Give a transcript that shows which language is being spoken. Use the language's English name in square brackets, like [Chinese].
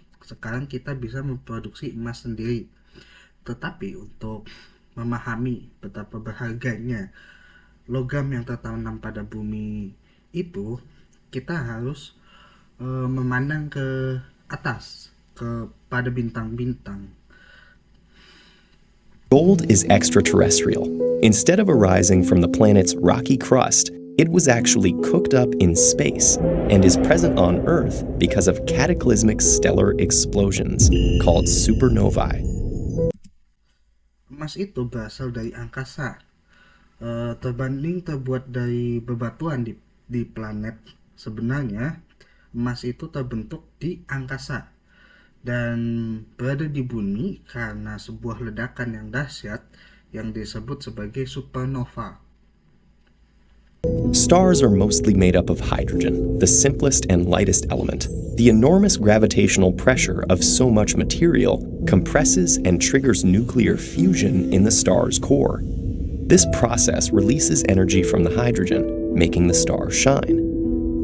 [Indonesian] Sekarang kita bisa memproduksi emas sendiri. Tetapi untuk memahami betapa berharganya logam yang tertanam pada bumi itu, kita harus memandang ke atas, kepada bintang-bintang. [English] Gold is extraterrestrial. Instead of arising from the planet's rocky crust, it was actually cooked up in space and is present on Earth because of cataclysmic stellar explosions called supernovae. [Indonesian] Emas itu berasal dari angkasa, terbanding terbuat dari bebatuan di planet. Sebenarnya emas itu terbentuk di angkasa dan berada di bumi karena sebuah ledakan yang dahsyat yang disebut sebagai supernova. [English] Stars are mostly made up of hydrogen, the simplest and lightest element. The enormous gravitational pressure of so much material compresses and triggers nuclear fusion in the star's core. This process releases energy from the hydrogen, making the star shine.